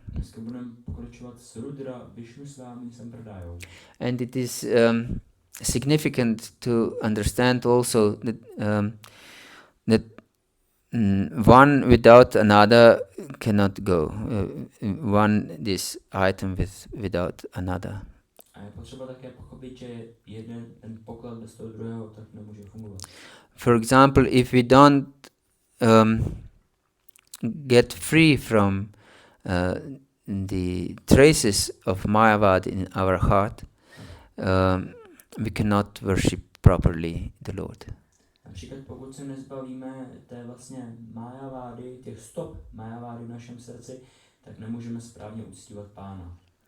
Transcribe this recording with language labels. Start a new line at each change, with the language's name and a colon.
Czech: Dneska budeme pokračovat s Rudra-Visnusvami Sampradayou.
English: And it is significant to understand also that one without another cannot go. This item without another.
Czech: A je potřeba také pochopit, že jeden ten poklad bez toho druhého tak nemůže fungovat.
English: For example, if we don't get free from the traces of Mayavad in our heart, we cannot worship properly the Lord.
Czech: Například pokud se nezbavíme té vlastně Majavády, těch stop Majavády v našem srdci, tak nemůžeme správně uctívat Pána.